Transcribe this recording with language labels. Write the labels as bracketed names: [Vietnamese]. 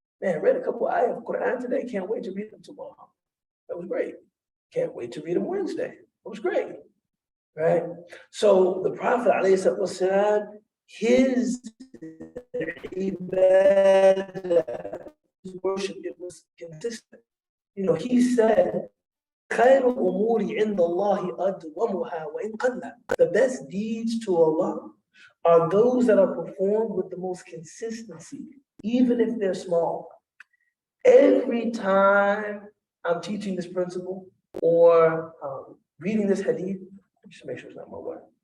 [English] Man, I read a couple ayahs of Quran today. Can't wait to read them tomorrow. That was great. Can't wait to read them Wednesday. It was great, right? So the Prophet ﷺ, his ibadah, his worship, it was consistent. He said, [Arabic] خير الأمور عند الله أدومها وإن قل. [English] The best deeds to Allah are those that are performed with the most consistency, even if they're small. Every time I'm teaching this principle or reading this hadith, just make sure it's not my word.